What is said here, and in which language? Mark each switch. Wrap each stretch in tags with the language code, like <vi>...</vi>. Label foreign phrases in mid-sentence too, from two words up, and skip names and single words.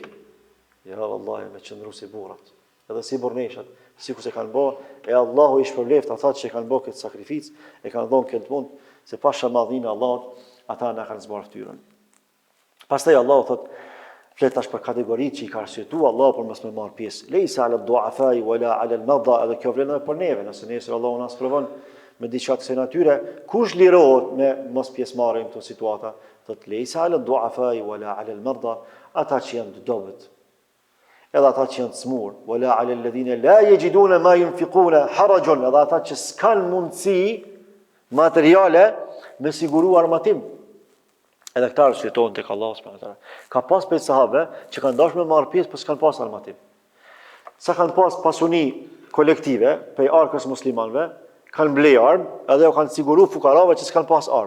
<sq>Ja vallahi me qëndru si burrat, edhe si burneshat, sikur se kanë bë, e Allahu i shpërbleft ata që kanë bë këtë sakrificë, e kanë dhënë këtë mund, se pa shamadhinë e Allahut, ata na kanë zbar fytyrën. Pastaj Allahu thot, flet tash për kategoritë që i ka arsyetuar Allahu për mos me marr pjesë.</sq> <ar>ليس على الضعفاء ولا على المرضى,</ar> <sq>edhe kjo vlen edhe për neve, nëse nesër Allahu na sprovon me diçka të kësaj natyre, kush lirohet me mos pjesëmarrje në këto situata?</sq> <ar>Thot ليس على الضعفاء ولا على المرضى,</ar> <sq>ata që janë të dobët, edhe ata që janë të smur,</sq> <ar>ولا على الذين لا يجدون ما ينفقون حرج,</ar> <sq>edhe ata që s'kan mundësi materiale me siguru armatim. Edhe këta arsyetojnë tek Allahu</sq> <ar>سبحانه وتعالى.</ar> <sq>Ka pas për sahabe që kanë dashur me marr pjesë, por s'kan pas armatim. Sa kanë pas pasuni kolektive për arkës muslimanëve, kanë blej armë, edhe u kanë siguru fukarave që s'kan pas armë.</sq>